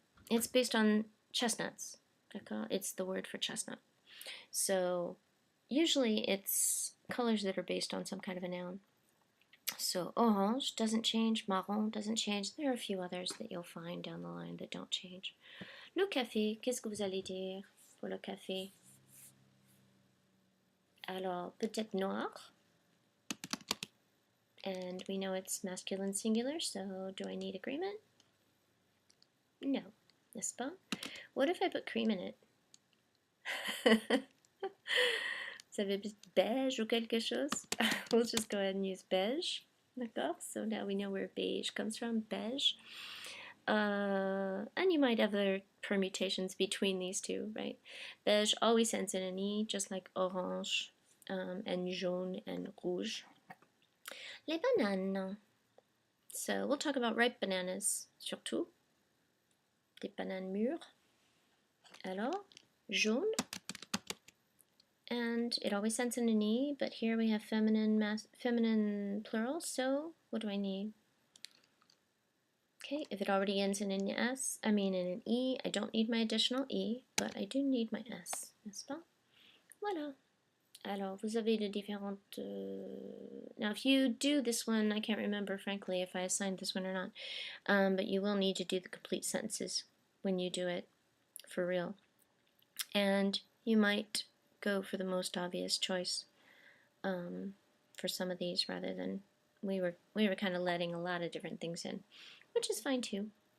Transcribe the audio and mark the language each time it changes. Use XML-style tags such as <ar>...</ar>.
<en>It's based on chestnuts,</en> <fr>d'accord?</fr> <en>It's the word for chestnut. So usually it's colors that are based on some kind of a noun. So orange doesn't change, marron doesn't change. There are a few others that you'll find down the line that don't change.</en> <fr>Le café, qu'est-ce que vous allez dire pour le café? Alors, peut-être noir.</fr> <en>And we know it's masculine singular, so do I need agreement?</en> <fr>No, n'est-ce pas?</fr> <en>What if I put cream in it?</en> <fr>Vous avez beige ou quelque chose?</fr> <en>We'll just go ahead and use beige.</en> <fr>D'accord?</fr> <en>So now we know where beige comes from, beige. And you might have other permutations between these two, right? Beige always ends in an E, just like orange and jaune and rouge.</en> <fr>Les bananes.</fr> <en>So we'll talk about ripe bananas,</en> <fr>surtout. Des bananes mûres. Alors, jaune.</fr> <en>And it always ends in an E, but here we have feminine plural, so what do I need? Okay, if it already ends in an S, in an E, I don't need my additional E, but I do need my S,</en> <fr>n'est-ce pas? Voilà. Alors, vous avez de différentes...</fr> <en>Now, if you do this one, I can't remember, frankly, if I assigned this one or not, but you will need to do the complete sentences when you do it for real. And you might go for the most obvious choice for some of these, rather than we were kind of letting a lot of different things in, which is fine too.</en>